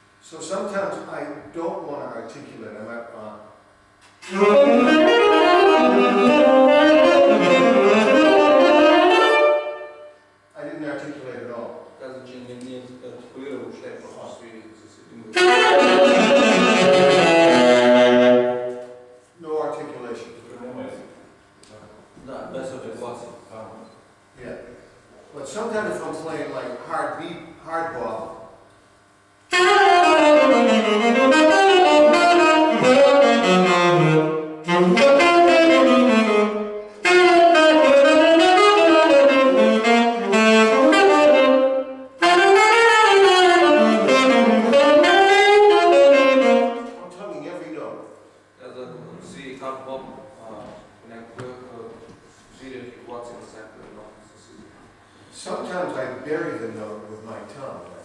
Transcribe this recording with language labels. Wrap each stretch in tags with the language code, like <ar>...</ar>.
<en>So sometimes I don't want to articulate. I'm at, I didn't articulate at all.</en> <bg>Каза, че не артикулира въобще, просто свири с един.</bg> <en>No articulation.</en> <bg>Да, без артикулация.</bg> <en>Yeah. But sometimes if I'm playing like hard beat, hard bop. I'm tugging every note.</en> <bg>Каза, свири хард боп, понякога свири артикулация на всяка едно с езика.</bg> <en>Sometimes I bury the note with my tongue.</en>